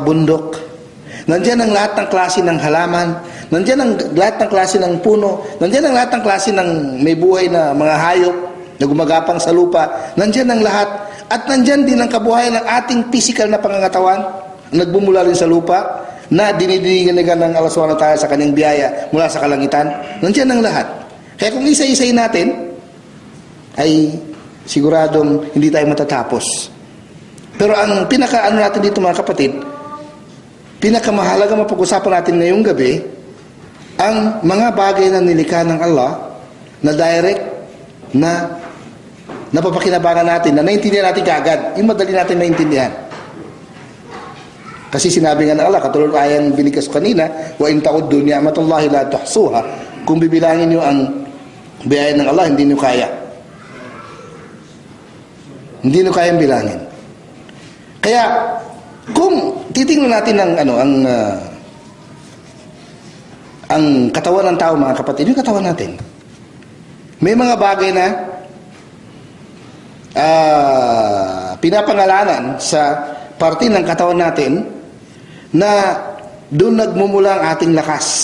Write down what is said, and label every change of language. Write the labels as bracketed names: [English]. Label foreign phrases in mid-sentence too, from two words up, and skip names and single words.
[Filipino] bundok, nandyan ang lahat ng klase ng halaman, nandyan ang lahat ng klase ng puno, nandyan ang lahat ng klase ng may buhay na mga hayop na gumagapang sa lupa, nandyan ang lahat, at nandyan din ang kabuhayan ng ating physical na pangangatawan, nagbumula rin sa lupa, na dinidinigan ng Allah [Arabic] سبحانه وتعالى [Filipino] sa kanyang biyaya mula sa kalangitan, nandyan ang lahat. Kaya kung isa-isayin natin, ay siguradong hindi tayo matatapos. Pero ang pinaka-ano natin dito mga kapatid, pinakamahalaga mapag-usapan natin ngayong gabi, ang mga bagay na nilikha ng Allah, na direct, na napapakinabangan natin, na naintindihan natin kaagad, yung madali natin maintindihan. Kasi sinabi nga ng Allah, katulad ayang binigas kanina, [Arabic] وإن تعدوا نعمة الله لا تحصوها. [Filipino] Kung bibilangin niyo ang biyaya ng Allah, hindi niyo kaya. Hindi niyo kayang bilangin. Kaya kung titingnan natin ang katawan ng tao mga kapatid, yung katawan natin, may mga bagay na pinapangalanan sa parte ng katawan natin na doon nagmumula ang ating lakas.